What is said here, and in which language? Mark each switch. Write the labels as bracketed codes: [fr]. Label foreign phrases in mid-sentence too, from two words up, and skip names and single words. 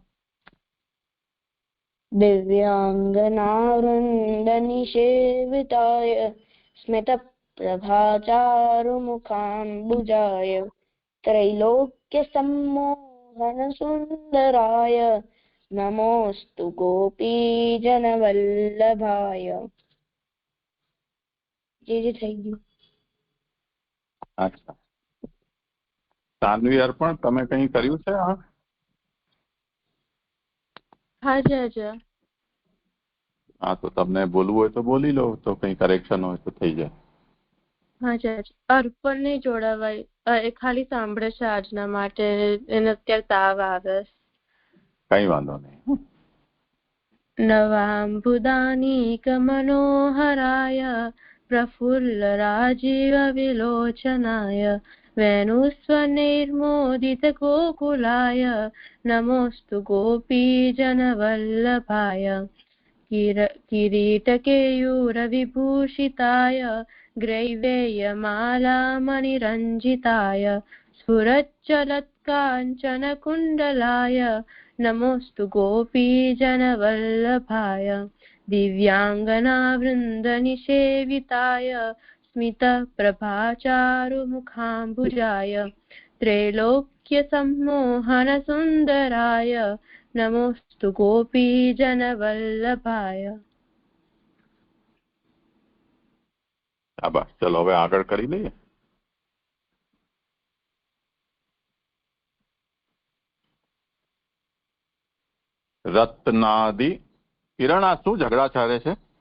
[sa] दिव्याङ्गनावृन्दनिषेविताय स्मितप्रभाचारुमुखाम्बुजाय त्रैलोक्यसम्मोहनसुन्दराय नमोऽस्तु गोपीजनवल्लभाय। [gu] जी થઈ ગયું। અચ્છા, સાન્વી અર્પણ તમે કંઈ કર્યું છે? હાજર હા, તો તમને બોલવું હોય તો બોલી લો, તો કંઈ કરેક્શન હોય તો થઈ જાય। હાજર અર્પણ નહીં જોડાવાય, એ ખાલી સાંભળે છે આજના માટે, એને અત્યારે તાવ આવે। કઈ વાંધો નહીં। [sa] नवांबुदानीक मनोहराय प्रफुल्ल राजीव विलोचनाय वेणुस्वनिर्मोदित गोकुलाय નમોऽस्तु गोपीजनवल्लभाय। किरीटकेयूरविभूषिताय ग्रैवेयमालामणिरञ्जिताय स्फुरच्चलत्काञ्चनकुण्डलाय नमोऽस्तु गोपीजनवल्लभाय। दिव्याङ्गनावृन्दनिषेविताय स्मितप्रभाचारुमुखाम्बुजाय त्रैलोक्यसम्मोहनसुन्दराय नमोऽस्तु गोपीजनवल्लभाय। [gu] બસ ચલો હવે આગળ કરી લઈએ। રત્નાદિ કિરણ, આ શું ઝઘડા ચાલે છે?